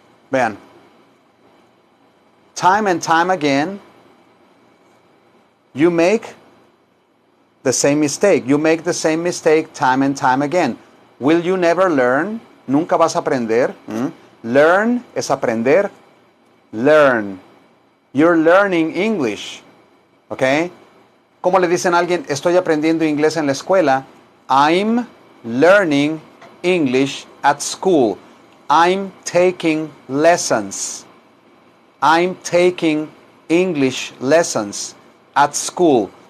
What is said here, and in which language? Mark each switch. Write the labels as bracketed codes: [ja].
[es] Vean. [en] Time and time again, you make the same mistake. You make the same mistake time and time again. Will you never learn? [es] Nunca vas a aprender. [en] Learn [es] es aprender. [en] Learn. You're learning English. ¿Ok? [es] ¿Cómo le dicen a alguien, estoy aprendiendo inglés en la escuela? [en] I'm learning English at school. I'm taking lessons. I'm taking English lessons at school.